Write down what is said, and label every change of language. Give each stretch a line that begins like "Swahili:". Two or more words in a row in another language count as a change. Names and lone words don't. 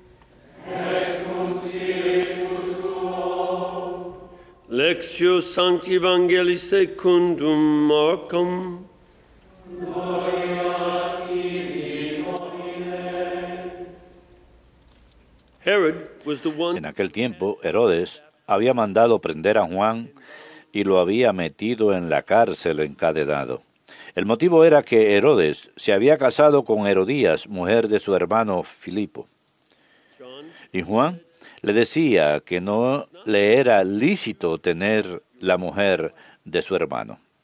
Latin: Lectio Sancti Evangelii secundum Marcum.
English: Herod was the one.
Spanish: En aquel tiempo, Herodes había mandado prender a Juan y lo había metido en la cárcel encadenado. El motivo era que Herodes se había casado con Herodías, mujer de su hermano Filipo. Y Juan le decía que no le era lícito tener la mujer de su hermano.